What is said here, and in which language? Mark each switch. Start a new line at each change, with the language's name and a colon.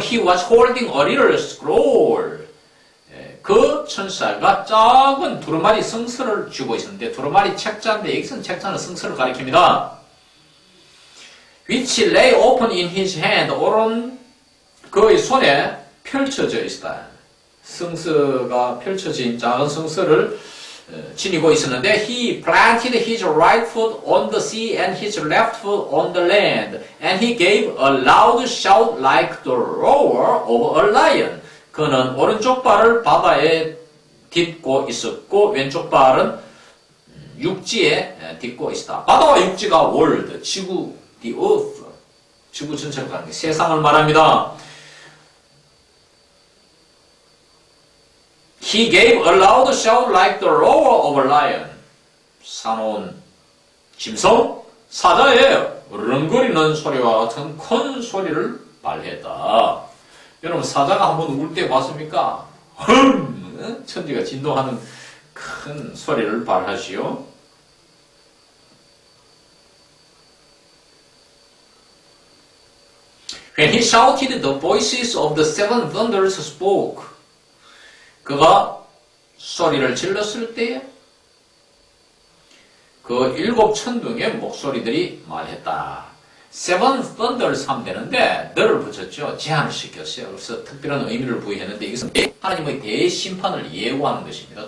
English: He was holding a little scroll.
Korean: 그 천사가 작은 두루마리 성서를 쥐고 있었는데 두루마리 책자인데 여기서는 책자는 성서를 가리킵니다.
English: Which lay open in his hand.
Korean: 오른 그의 손에 펼쳐져 있다. 성서가 펼쳐진 작은 성서를 지니고 있었는데
English: He planted his right foot on the sea and his left foot on the land and he gave a loud shout like the roar of a lion.
Korean: 그는 오른쪽 발을 바다에 딛고 있었고 왼쪽 발은 육지에 딛고 있었다. 바다와 육지가 world, 지구, the earth, 지구 전체를 가는 게 세상을 말합니다.
English: He gave a loud shout like the roar of a lion.
Korean: 사나운 짐승, 사자의 으르렁거리는 소리와 같은 큰 소리를 발했다. 여러분 사자가 한번 울 때 봤습니까? 천지가 진동하는 큰 소리를 발하지요.
English: When he shouted, the voices of the seven thunders spoke.
Korean: 그가 소리를 질렀을 때에 그 일곱 천둥의 목소리들이 말했다.
English: Seven thunders
Korean: 하면 되는데 너를 붙였죠. 제한을 시켰어요. 그래서 특별한 의미를 부여했는데 이것은 하나님의 대심판을 예고하는 것입니다.